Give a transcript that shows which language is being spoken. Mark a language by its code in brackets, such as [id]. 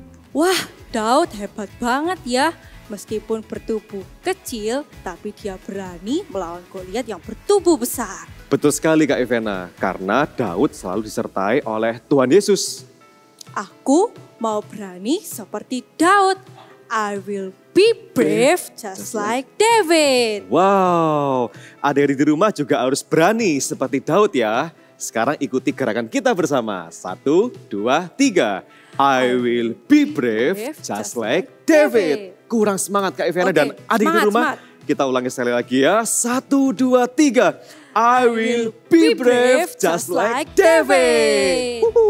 [id] Wah, Daud hebat banget ya. Meskipun bertubuh kecil, tapi dia berani melawan Goliat yang bertubuh besar. Betul sekali Kak Ivena, karena Daud selalu disertai oleh Tuhan Yesus. Aku mau berani seperti Daud. [en] I will be brave just like David. [id] Wow, adik-adik di rumah juga harus berani seperti Daud ya. Sekarang ikuti gerakan kita bersama. 1, 2, 3. [en] I will be brave just like David. [id] Kurang semangat Kak Ivena dan adik di rumah. Kita ulangi sekali lagi ya. [en] 1, 2, 3. I will be brave just like David.